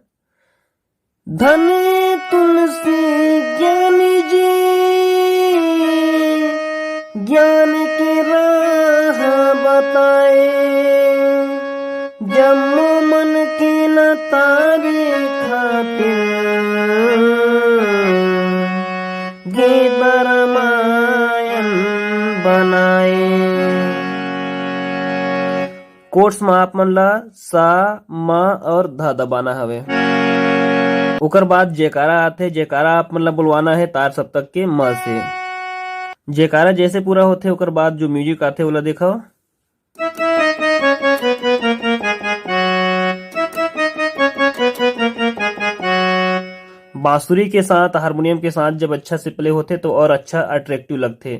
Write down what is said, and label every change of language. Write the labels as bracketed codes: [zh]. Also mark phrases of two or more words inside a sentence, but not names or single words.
[hne] धन तुलसी ज्ञानी जी ज्ञान की राह बताए, जम्मो मन की तारे खातिर गीता रामायण बनाए। कोर्स में आप मन ला सा म और ध दबाना हवे। ओकर बाद जयकारा आथे, जयकारा आप मन ला बुलवाना है तार सप्तक के म से। जयकारा जैसे पूरा होते ओकर बाद जो म्यूजिक आते ओला देखो। बांसुरी के साथ हारमोनियम के साथ जब अच्छा से प्ले होते तो और अच्छा अट्रैक्टिव लगते।